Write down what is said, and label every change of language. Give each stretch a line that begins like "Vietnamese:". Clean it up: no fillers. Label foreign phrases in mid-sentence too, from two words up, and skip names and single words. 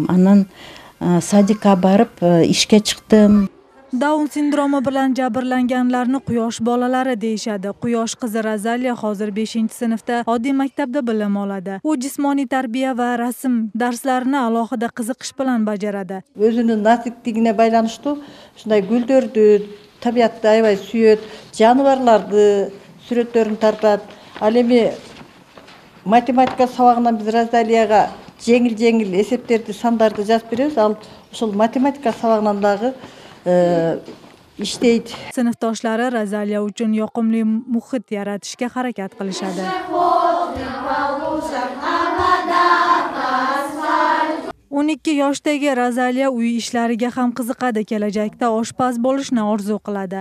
Uzbek: Анан sadika barib ishga chiqdim. Down sindromi bilan jabrlanganlarni quyosh bolalari deyishadi. Quyosh qizi Razaliya hozir 5-sinfda oddiy maktabda bilim oladi. U jismoniy tarbiya va rasm darslarini alohida qiziqish bilan bajaradi.
Kyrgyz: Өзүнүн насиптигине байланыштуу ушундай гүлдөрдү, табиятты аябай сүйөт, жаныбарларды сүрөттөрүн тартат. Ал эми математика сабагынан биз Разалияга жеңил эсептерди, сандарды жазып беребиз. Ал ошол математика сабагынан дагы ishteydi.
Uzbek: Sinfdoshlari Razaliya uchun yoqimli muhit yaratishga harakat qilishadi. 12 yoshdagi Razaliya uy ishlariga ham qiziqadi, kelajakda oshpaz bo'lishni orzu qiladi.